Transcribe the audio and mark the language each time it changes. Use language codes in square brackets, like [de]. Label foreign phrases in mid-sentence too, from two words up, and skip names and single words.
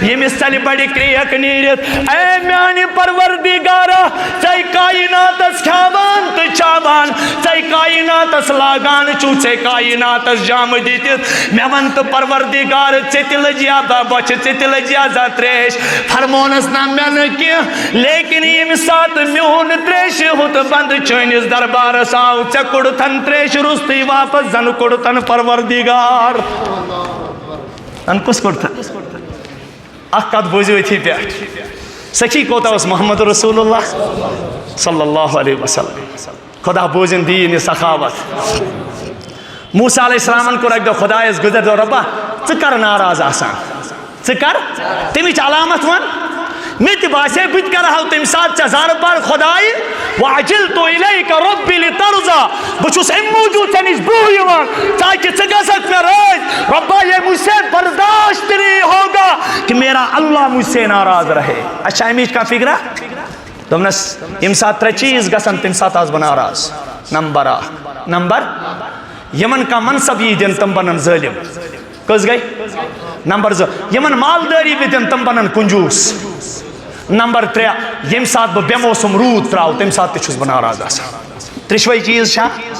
[ks] ییٚمِس ژلہِ بڑِ کرٛیک نیٖرِتھ اے میانہِ پروردِگارا ژے کایناتس کھیاوان تہٕ چاوان ژے کایناتس لاگان چھُ ژے کایناتس جامہٕ دِتِتھ مےٚ ون تہٕ پروردِگار ژےٚ تہِ لٔجیا بۄچھِ ژےٚ تہِ لٔجیا زا تریش فرمونس نہ مےٚ نہٕ کینٛہہ لیکن ییٚمہِ ساتہٕ میون تریشہِ ہُت بنٛد چٲنِس دربارس آو ژےٚ کوٚڑتھن تریشہِ روٚستُے واپس زن کوٚڑتھن پروردِگار زن کُس کوٚڑتھن اکھ کتھ بوٗزِو أتھی پٮ۪ٹھ سچی کوتاہ اوس محمد رسول اللہ [ar] صلی اللہ علیہ وسلم [ks] خدا بوٗزِن دیٖن یہِ سخاوت موسیٰ علیہ السلامن کوٚر اکہِ دۄہ خۄدایس گُزر دوٚپ رۄبا ژٕ کر ناراض آسان ژٕ کر تمِچ علامت ون مےٚ تہِ باسے بہٕ تہِ کرہو تمہِ ساتہٕ ژےٚ زارٕ پار خۄدایہِ [ar] وعجلت الیک ربی لترضا [ks] بہٕ چھُس امہِ موٗجوٗب ژےٚ نِش برٛونٛہہ یِوان تاکہِ ژٕ گژھکھ مےٚ رٲضۍ رۄبا [ur] یہ مجھ سے برداشت نہیں ہوگا کہ میرا اللہ مجھ سے ناراض رہے [ks] اَسہِ چھا امِچ کانٛہہ فِکرا دوٚپنس ییٚمہِ ساتہٕ ترٛےٚ چیٖز گژھن تمہِ ساتہٕ آسہٕ بہٕ ناراض نمبر اکھ نمبر یمن کانٛہہ منصب یی دِنہٕ تِم بنن ظٲلِم کٔژ گٔے نمبر زٕ یمن مالدٲری بہٕ دِنہٕ تِم بنن کنجوٗس نمبر ترٛےٚ ییٚمہِ ساتہٕ بہٕ بے موسم روٗد تراو تمہِ ساتہٕ تہِ چھُس بہٕ ناراض آسان ترٛیشوے چیٖز چھا